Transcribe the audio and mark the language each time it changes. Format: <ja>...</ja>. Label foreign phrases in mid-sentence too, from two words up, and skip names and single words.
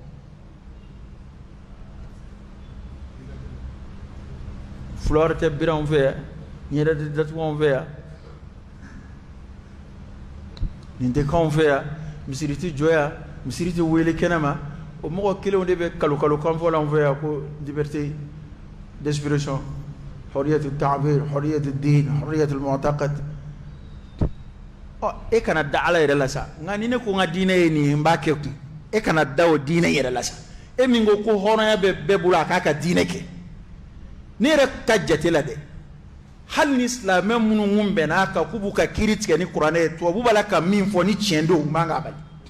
<bm>fleur tɛ biri anw fɛ yan ɲɛda tɛ datugu anw fɛ yan nin tɛ k'anw fɛ yan misiri tɛ jɔ yan misiri tɛ wele kɛnɛma o mɔgɔ kelenw de bɛ kalo kan fɔ l'anw fɛ yan ko</bm> <fr>liberté d'expression</fr> <ar>حرية التعبير حرية الدين حرية المعتقد</ar> <bm>e kana da ala yɛrɛ la sa nka ni ne ko n ka diinɛ ye nin ye n b'a kɛ kun e kana da o diinɛ yɛrɛ la sa e min ko hɔrɔnya bɛ bɛɛ bolo a k'a ka diinɛ kɛ ne yɛrɛ ka jate la dɛ hali ni silamɛ minnu kun bɛn'a kan k'u b'u ka kiiri tigɛ ni kuranɛ ye tubabu b'a la ka min fɔ ni tiɲɛ don u man k'a bali</bm>